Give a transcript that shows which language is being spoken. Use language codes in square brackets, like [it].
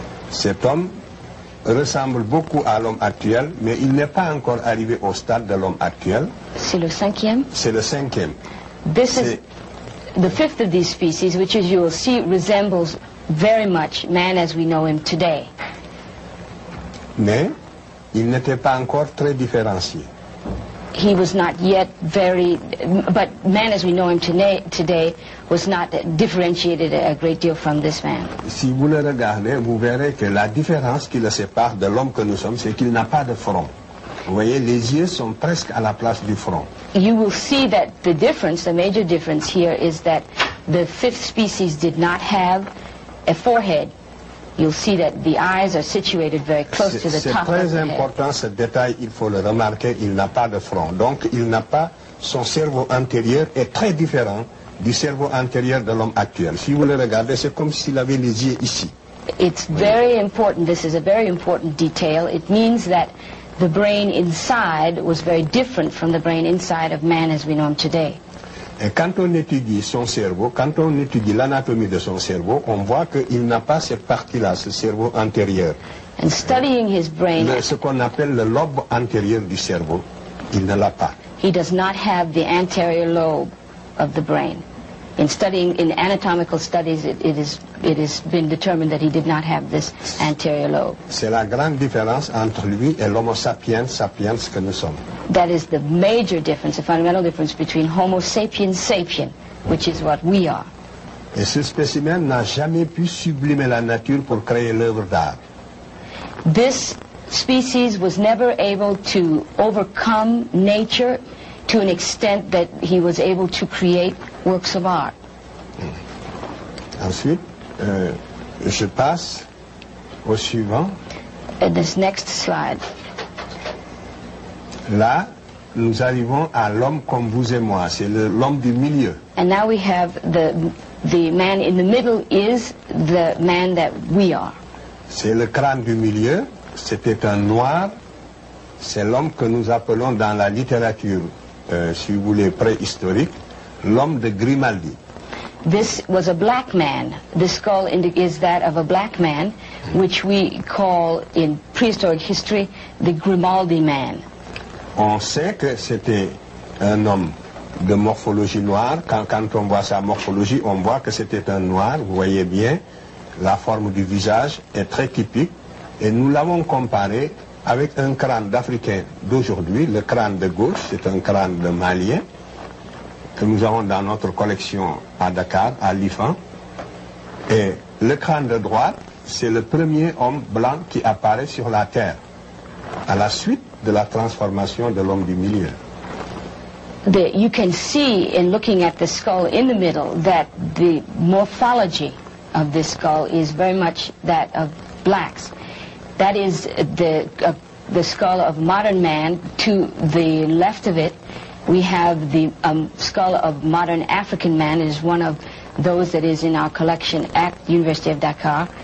[fr] Cet homme ressemble beaucoup à l'homme actuel, mais il n'est pas encore arrivé au stade de l'homme actuel. C'est le cinquième? C'est le cinquième. [en] This is the fifth of these species, which, as you will see, resembles very much man as we know him today. [fr] Mais il n'était pas encore très différencié. [en] He was not yet but man as we know him today was not differentiated a great deal from this man. [fr] Si vous le regardez, vous verrez que la différence qui le sépare de l'homme que nous sommes, c'est qu'il n'a pas de front. Vous voyez, les yeux sont presque à la place du front. [en] You will see that the major difference here is that the fifth species did not have a forehead. You'll see that the eyes are situated very close to the top of the head. [fr] C'est très important ce détail, il faut le remarquer, il n'a pas de front. Donc il n'a pas, son cerveau antérieur est très différent du cerveau antérieur de l'homme actuel. Si vous le regardez, c'est comme s'il avait les yeux ici. [en] It's very important, this is a very important detail. It means that the brain inside was very different from the brain inside of man as we know him today. [fr] Et quand on étudie son cerveau, quand on étudie l'anatomie de son cerveau, on voit qu'il n'a pas cette partie-là, ce cerveau antérieur. [en] And studying his brain, [fr] ce qu'on appelle le lobe antérieur du cerveau, il ne l'a pas. [en] He does not have the anterior lobe of the brain. In studying, in anatomical studies, it has been determined that he did not have this anterior lobe. [fr] C'est la grande différence entre lui et l'Homo sapiens sapiens que nous sommes. [en] That is the major difference, the fundamental difference between Homo sapiens sapien, which is what we are. [fr] Et ce spécimen n'a jamais pu sublimer la nature pour créer l'œuvre d'art. [en] This species was never able to overcome nature to an extent that he was able to create works of art. [fr] Ensuite, je passe au suivant. [en] This next slide. [fr] Là, nous arrivons à l'homme comme vous et moi. C'est l'homme du milieu. [en] And now we have the man in the middle is the man that we are. [fr] C'est le crâne du milieu. C'était un noir. C'est l'homme que nous appelons dans la littérature, si vous voulez, préhistorique, l'homme de Grimaldi. [en] This was a black man. The skull is that of a black man, which we call in prehistoric history the Grimaldi man. [fr] On sait que c'était un homme de morphologie noire. Quand on voit sa morphologie, on voit que c'était un noir. Vous voyez bien, la forme du visage est très typique. Et nous l'avons comparé avec un crâne d'Africain d'aujourd'hui. Le crâne de gauche, c'est un crâne de Malien que nous avons dans notre collection à Dakar, à l'IFAN. Et le crâne de droite, c'est le premier homme blanc qui apparaît sur la Terre, à la suite de la transformation de l'homme du milieu. [en] You can see in looking at the skull in the middle that the morphology of this skull is very much that of blacks. That is the skull of modern man. To the left of it, we have the skull of modern African man. It is one of those that is in our collection at the University of Dakar.